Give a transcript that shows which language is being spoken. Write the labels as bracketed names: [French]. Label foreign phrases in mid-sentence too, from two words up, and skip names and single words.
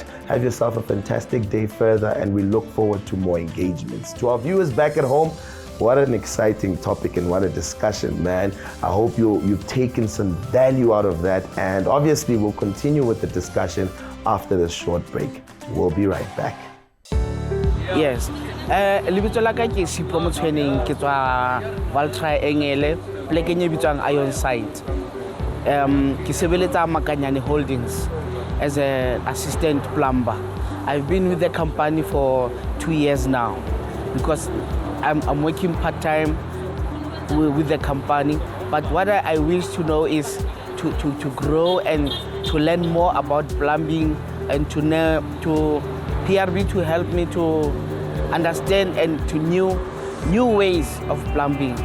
[English] Have yourself a fantastic day further, and we look forward to more engagements. To our viewers back at home, what an exciting topic and what a discussion, man. I hope you've taken some value out of that, and obviously we'll continue with the discussion after this short break. We'll be right back. Yes. [Southern Sotho] Lebitso la ka ke Sipho Motshweneng, ke tswa Val Triangle, pleke nye bitswang Iron Site. Ke sebeletsa Makanyane Holdings [English] as an assistant plumber. I've been with the company for 2 years now, because I'm working part-time with the company, but what I wish to know is to grow and to learn more about plumbing, and to PIRB to help me to understand and to new ways of plumbing.